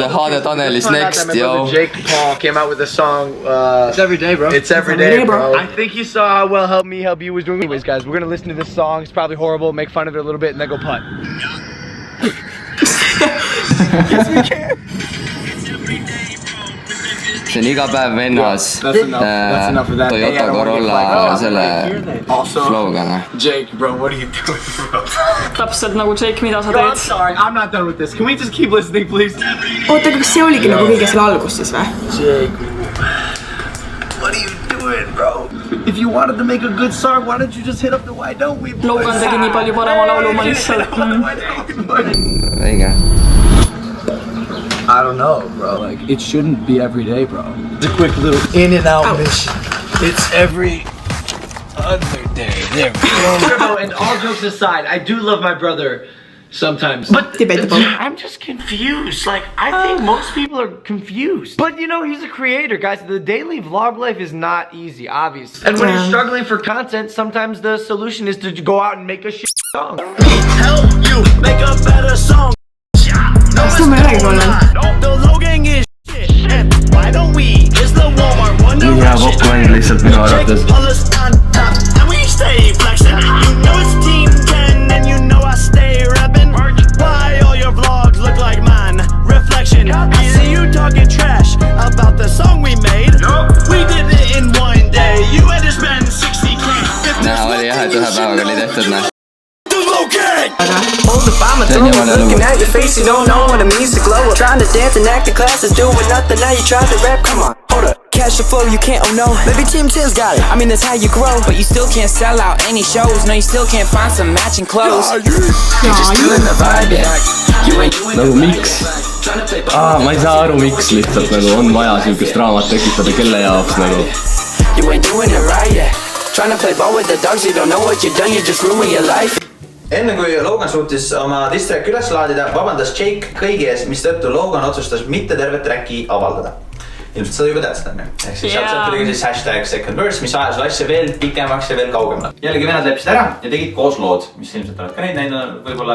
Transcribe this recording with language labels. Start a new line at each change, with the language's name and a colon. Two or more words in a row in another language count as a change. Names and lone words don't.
Estonian: saade Tanelis
English: Next, yo. Jake Paul came out with a song. It's every day, bro. It's every day, bro. I think he saw how well Help Me Help You was doing. Anyways, guys, we're gonna listen to this song. It's probably horrible. Make fun of it a little bit, and then go putt. Yes, we can.
Estonian: See on iga päev vennas Toyota Corolla selle flow'ga.
English: Jake, bro, what are you doing, bro?
Estonian: Täpselt nagu Jake, mida sa
English: No, I'm
Estonian: teed?
English: sorry. I'm not done with this. Can we just keep listening, please?
Estonian: oota, kas see oligi nagu kõige selle algus siis või?
English: Jake, what are you doing, bro? If you wanted to make a good song, why don't you just hit up the Why Don't We?
Estonian: Logan tegi nii palju parema laulu, ma lihtsalt... Õige.
English: I don't know, bro. Like, it shouldn't be every day, bro. It's a quick little in and out mission. It's every other day. There we go. And all jokes aside, I do love my brother sometimes. But Debatable. I'm just confused. Like, I think most people are confused. But you know, he's a creator, guys. The daily vlog life is not easy, obviously. And when you're struggling for content, sometimes the solution is to go out and make a shit song. Help you make a better song.
Estonian: Kas ma ei olegi kuulnud?
English: The Logan is shit. And why don't we? Is the Walmart Wonder
Estonian: nii hea popmäng lihtsalt minu arvates.
English: And we stay flexing. You know it's Team 10 and you know I stay rapping. Why all your vlogs look like mine? Reflection. I see you talking trash about the song we made. We did it in one day. You had to spend 60K.
Estonian: Näha oli jah, et ühe päevaga oli tehtud, näh.
English: Hold the bomb, looking at your face, you don't know what it means to glow up. Trying to dance and act in classes, doing nothing, now you try to rap, come on. Hold up, cash the flow, you can't, oh no. Maybe Team 10's got it, I mean that's how you grow. But you still can't sell out any shows, no you still can't find some matching clothes. You're just feeling the vibe, yeah. You ain't doing
Estonian: Nagu miks? Ma ei saa aru, miks lihtsalt nagu on vaja siukest draamat tekitada, kelle jaoks nagu.
English: You ain't doing it right, yeah. Trying to play ball with the dogs, you don't know what you've done, you just ruin your life.
Estonian: Enne kui Logan suutis oma diss-track üles laadida, vabandas Jake kõigi ees, mistõttu Logan otsustas mitte tervet tracki avaldada. Ilmselt seda juba teadsid, on ju. Ehk siis sealt tuli ka siis hashtag second verse, mis ajas asja veel pikemaks ja veel kaugemale. Jällegi venad leppisid ära ja tegid koos lood, mis ilmselt oled ka neid näinud võib-olla.